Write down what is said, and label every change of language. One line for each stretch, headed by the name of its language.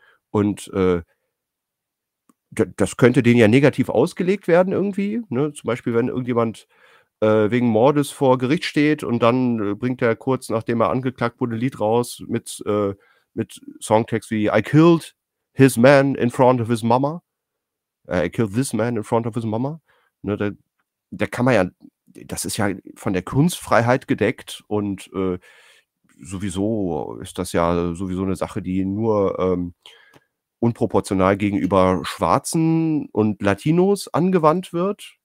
German: Und das könnte denen ja negativ ausgelegt werden irgendwie. Ne? Zum Beispiel, wenn irgendjemand wegen Mordes vor Gericht steht und dann bringt er kurz, nachdem er angeklagt wurde, ein Lied raus mit Songtext wie
English: I killed his man in front of his mama. I killed this man in front of his mama.
German: Ne, da kann man ja, das ist ja von der Kunstfreiheit gedeckt und sowieso ist das ja sowieso eine Sache, die nur unproportional gegenüber Schwarzen und Latinos angewandt wird.